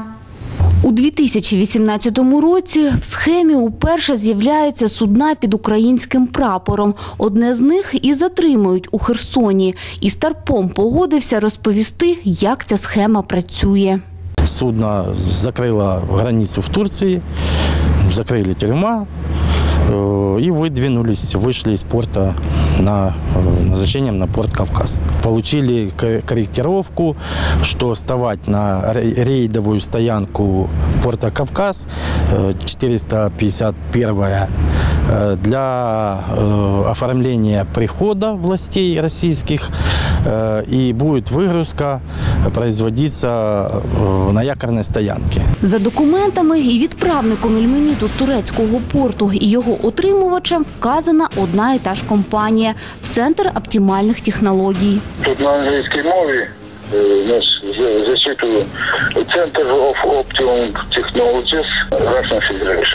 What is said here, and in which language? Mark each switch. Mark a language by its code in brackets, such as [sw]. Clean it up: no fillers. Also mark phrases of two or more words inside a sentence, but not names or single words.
[uk] У 2018 році в схемі уперше з'являються судна під українським прапором. Одне з них і затримують у Херсоні. І Старпом погодився розповісти, як ця схема працює. [ru] Судно закрыло границу в Турции, закрыли тюрьма и вышли из порта назначением на порт Кавказ. Получили корректировку, что вставать на рейдовую стоянку порта Кавказ, 451-я, для оформления прихода властей российских, и будет выгрузка производиться на якорной стоянке. [uk] За документами і відправником ільменіту з турецького порту і його отримувачем вказана одна і та ж компанія – Центр оптимальних технологій. Тут на англійській мові зачитую Center of Optimum Technologies, Russian Federation.